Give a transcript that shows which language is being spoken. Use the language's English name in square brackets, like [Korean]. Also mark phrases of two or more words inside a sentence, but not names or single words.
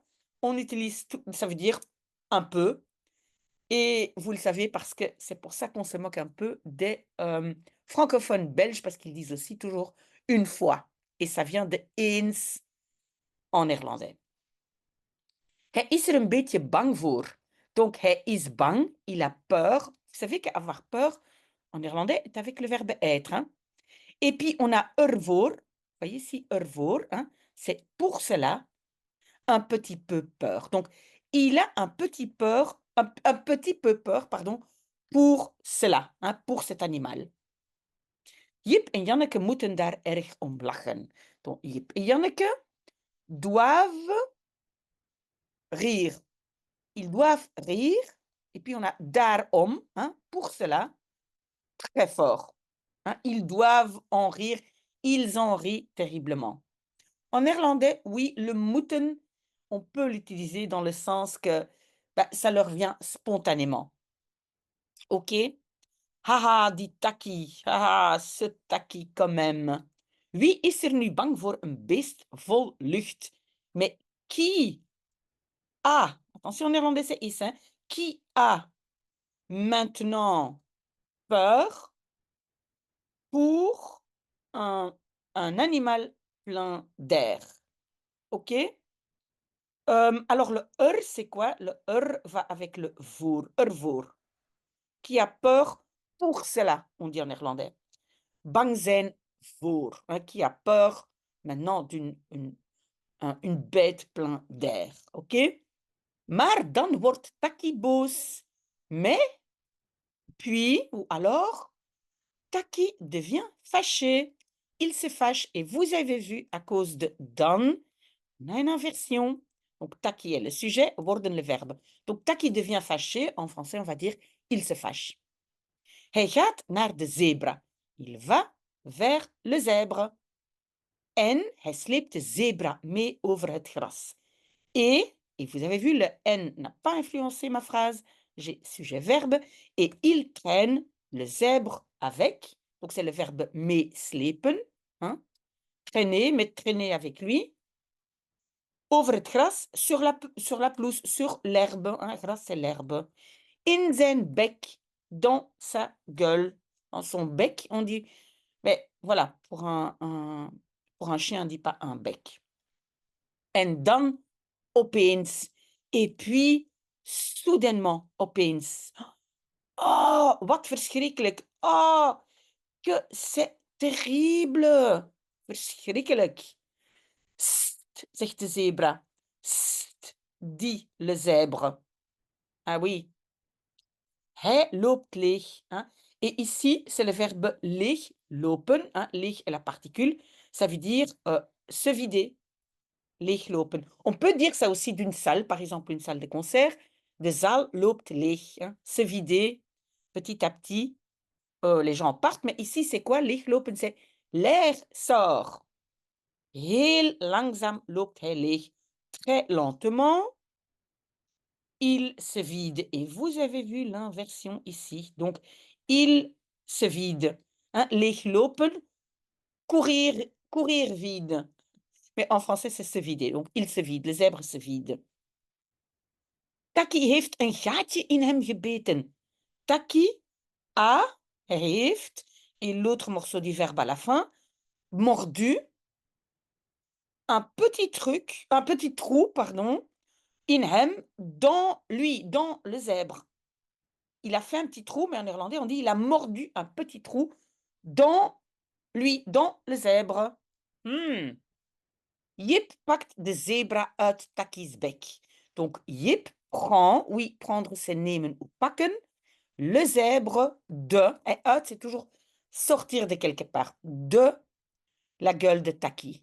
[French] On utilise tout, ça veut dire un peu. Et vous le savez parce que c'est pour ça qu'on se moque un peu des francophones belges parce qu'ils disent aussi toujours une fois. Et ça vient de eens en néerlandais. [Dutch] Hij is er een beetje bang voor. Donc, hij is bang, [French] il a peur. Vous savez qu'avoir peur, en néerlandais, est avec le verbe être. Hein? Et puis, on a ervoor. Vous voyez ici, ervoor, hein? C'est pour cela, un petit peu peur. Donc, il a un petit peu peur, pardon, pour cela, hein, pour cet animal. [Dutch] Jip en Janneke moeten daar erg om lachen. [French] Donc, Jip et Janneke doivent rire. Ils doivent rire. Et puis, on a daarom, hein, pour cela, très fort. Hein, ils doivent en rire. Ils en rient terriblement. En néerlandais, oui, le moeten, on peut l'utiliser dans le sens que bah, ça leur vient spontanément. [Dutch] OK? Haha, die Taki. [French] Haha, ce Taki quand même. [Dutch] Wie is er nu bang voor een beest vol lucht? [French] Mais qui a, attention en néerlandais c'est is, hein, qui a maintenant peur pour un animal plein d'air? OK? Alors le c'est quoi? Le va avec le voor, ervoor. Qui a peur pour cela, on dit en néerlandais. [Dutch] Bang zijn voor, [French] hein, qui a peur maintenant une bête plein d'air. OK? [Dutch] Maar dan wordt Taki boos. [French] Mais, puis, ou alors, Taki devient fâché. Il se fâche. Et vous avez vu, à cause de dan, on a une inversion. Donc, Taki est le sujet, worden le verbe. Donc, Taki devient fâché. En français, on va dire il se fâche. [Dutch] Hij gaat naar de zebra. [French] Il va vers le zèbre. [Dutch] En hij sleept de zebra mee over het gras. [French] Et vous avez vu, le en n'a pas influencé ma phrase. J'ai sujet-verbe. Et il traîne le zèbre avec. Donc, c'est le verbe meeslepen. Hein? traîner, mais traîner avec lui, [Dutch] over het gras, [French] sur la pelouse, sur l'herbe, hein, gras, c'est l'herbe. [Dutch] In zijn [French] bec, dans sa gueule, dans son bec, on dit, mais voilà, pour un chien, on dit pas un bec. [Dutch] En dan opeens, [French] et puis soudainement, opeens. [Dutch] Oh, wat verschrikkelijk. [French] Oh, que c'est terrible. [Dutch] Verschrikkelijk. Sst, zegt de zebra. [French] Sst, dit le zèbre. Ah oui, [Dutch] hij loopt leeg, [French] hein. Et ici, c'est le verbe [Dutch] leeg, lopen, [French] hein. Leeg est la particule. Ça veut dire se vider, leeglopen. On peut dire ça aussi d'une salle, par exemple une salle de concert. [Dutch] De zaal loopt leeg, [French] hein. Se vider petit à petit. Les gens partent, mais ici, c'est quoi? Leeglopen, c'est l'air sort. [Dutch] Heel langzaam loopt hij leeg. [French] Très lentement, il se vide. Et vous avez vu l'inversion ici. Donc, il se vide. Hein? Leeglopen, courir, courir vide. Mais en français, c'est se vider. Donc, il se vide. Le zèbre se vide. [Dutch] Taki heeft een gaatje in hem gebeten. [French] Taki a, heeft, et l'autre morceau du verbe à la fin, mordu, un petit trou, pardon, [Dutch] in hem, [French] dans lui, dans le zèbre. Il a fait un petit trou, mais en néerlandais, on dit il a mordu un petit trou dans lui, dans le zèbre. [Dutch] Jip pakt de zebra uit Taki's bek. [French] Donc, Jip prend, oui, prendre, c'est nemen ou pakken, le zèbre de, et uit, c'est toujours sortir de quelque part, de la gueule de Taki.